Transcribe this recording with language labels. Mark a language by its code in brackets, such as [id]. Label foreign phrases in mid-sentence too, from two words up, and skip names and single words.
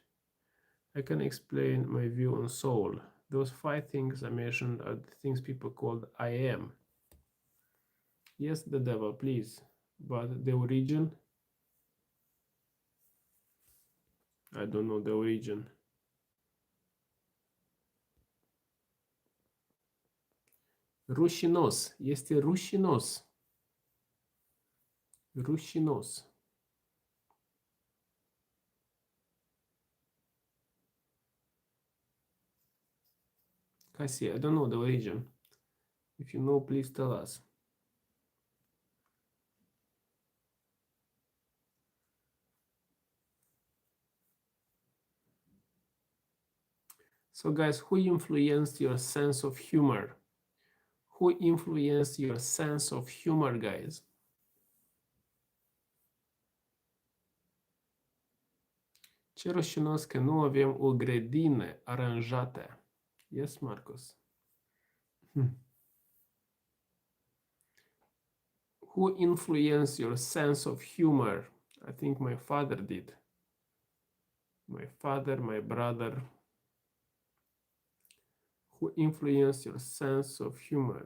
[en] I can explain my view on soul. Those 5 things I mentioned are the things people called I am. Yes, the devil, please. But the origin, I don't know the origin. [ro] Rușinos. Este rușinos. Rușinos. [en] Cassie, I don't know the origin. If you know, please tell us. So guys, who influenced your sense of humor? Who influenced your sense of humor, guys? [ro] Ce rușinos că nu avem o grădină aranjată. [en] Yes, Marcus. Who influenced your sense of humor? I think my father did. My father, my brother. Who influenced your sense of humor?